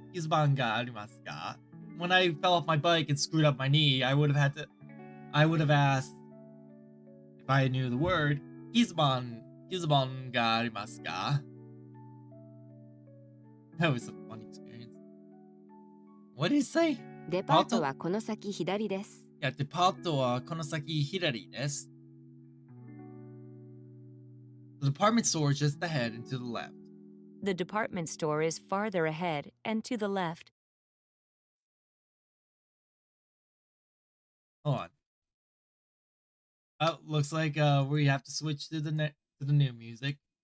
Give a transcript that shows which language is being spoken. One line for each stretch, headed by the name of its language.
Japanese: Kizuban ga arimasu ka?
English: When I fell off my bike and screwed up my knee, I would have asked, if I knew the word, Kizuban ga arimasu ka? That was a fun experience. What did he say?
Japanese: デパートはこの先左です。 Yeah, デパートはこの先左です。
English: The department store is just ahead and to the left. The department store is farther ahead and to the left. Hold on. Oh, looks like we have to switch to the new music.